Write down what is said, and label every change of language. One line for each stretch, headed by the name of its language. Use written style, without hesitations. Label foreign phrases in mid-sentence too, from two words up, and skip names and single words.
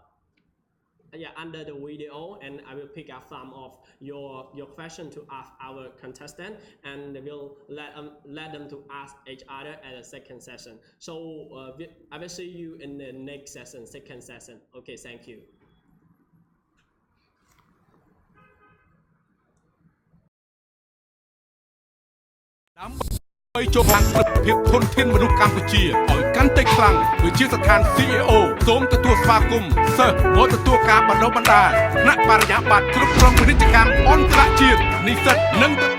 English: Under the video, and I will pick up some of your question to ask our contestant, and we'll let them to ask each other at the second session. So I will see you in the next session, second session. Okay, thank you.
Khmer: ដើម្បីចូលខាងប្រតិភិបធនធានមនុស្សកម្ពុជាឲ្យកាន់តែខ្លាំងវិជាស្ថាន CEO សូមទទួលស្វាគមន៍សិស្សមកទទួលការបណ្ដុះបណ្ដាលថ្នាក់បរិញ្ញាបត្រគ្រប់គ្រងពាណិជ្ជកម្មអន្តរជាតិនិស្សិតនិង